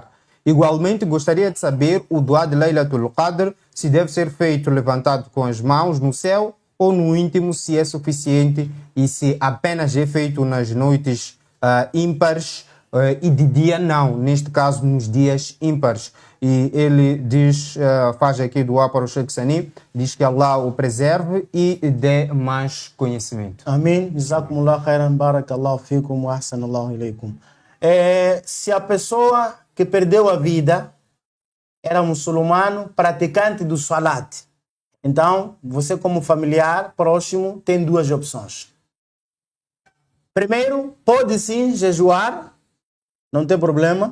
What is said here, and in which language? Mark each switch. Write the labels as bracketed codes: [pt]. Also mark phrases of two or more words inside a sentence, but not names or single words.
[pt] Igualmente, gostaria de saber o duá de Laylatul Qadr, se deve ser feito levantado com as mãos no céu ou no íntimo, se é suficiente e se apenas é feito nas noites ímpares e de dia não, neste caso nos dias ímpares. E ele diz, faz aqui duá para o Sheikh Sani, diz que Allah o preserve e dê mais conhecimento. Amém. [ar] جزاكم الله خيرا، بارك الله فيكم وأحسن الله إليكم. [pt] Se a pessoa que perdeu a vida era muçulmano, praticante do salat, então você como familiar próximo tem duas opções. Primeiro, pode sim jejuar, não tem problema.